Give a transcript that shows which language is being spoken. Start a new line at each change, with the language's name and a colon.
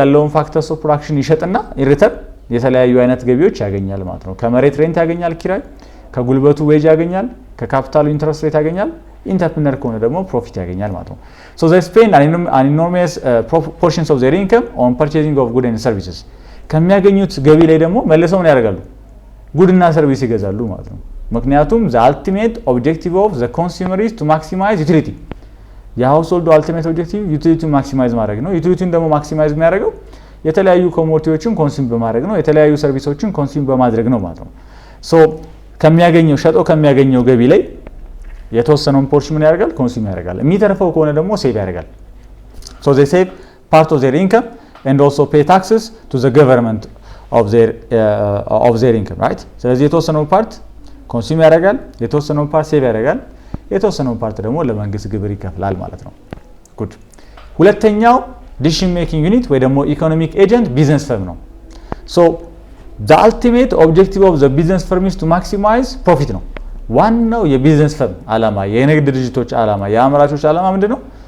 Amharic: ያለውን ፋክተርስ ኦፍ ፕሮዳክሽን ይሸጥና ሪተርን የተለያዩ አይነት ገቢዎች ያገኛል ማለት ነው። ከመሬት ሬንት ያገኛል ኪራይ፣ ከጉልበቱ ዌጅ ያገኛል፣ ከካፒታሉ ኢንተረስት ሬት ያገኛል። ኢንተርፕረነር ከሆነ ደግሞ ፕሮፊት ያገኛል ማለት ነው። ሶ
English: they spend an enormous portions of their income on purchasing of goods and services.
Amharic: ከሚያገኙት ገቢ ላይ ደግሞ መልሰው ምን ያደርጋሉ? ጉድና ሰርቪስ ይገዛሉ ማለት ነው። ምክንያቱም
English: the ultimate objective of the consumer is to maximize utility.
Amharic: የሃውስሆልዱ ultimate objective utility ማክሲማይዝ ማድረግ ነው። ዩቲሊቲውን ደግሞ ማክሲማይዝ የሚያደርገው የተለያዩ ኮሞዲቲዎችን ኮንሱም በማድረግ ነው፣ የተለያዩ ሰርቪሶችን ኮንሱም በማድረግ ነው ማለት ነው። ሶ ከሚያገኘው ሸጦ ከሚያገኘው ገቢ ላይ የተወሰነውን ፖርሽን ምን ያደርጋል? ኮንሱም ያደርጋል። የሚተርፈው ከሆነ ደግሞ ሴቭ ያደርጋል።
English: ሶ they save part of their income and also pay taxes to the government of their income, right?
Amharic: ስለዚህ የተወሰነው ፓርት ኮንሱም ያደርጋል፣ የተወሰነው ፓርት ሴቭ ያደርጋል፣ የተወሰነው ፓርት ደግሞ ለመንግስት ግብር ይከፍላል ማለት ነው። ጉድ። ሁለተኛው ዲሲዥን ሜኪንግ ዩኒት ወይ ደግሞ ኢኮኖሚክ ኤጀንት ቢዝነስ ፈርም ነው። ሶ
English: the ultimate objective of the business firm is to maximize profit
Amharic: ነው። ዋናው የቢዝነስ ፈርም አላማ፣ የንግድ ድርጅቶች አላማ፣ የአምራቾች አላማ ምንድነው?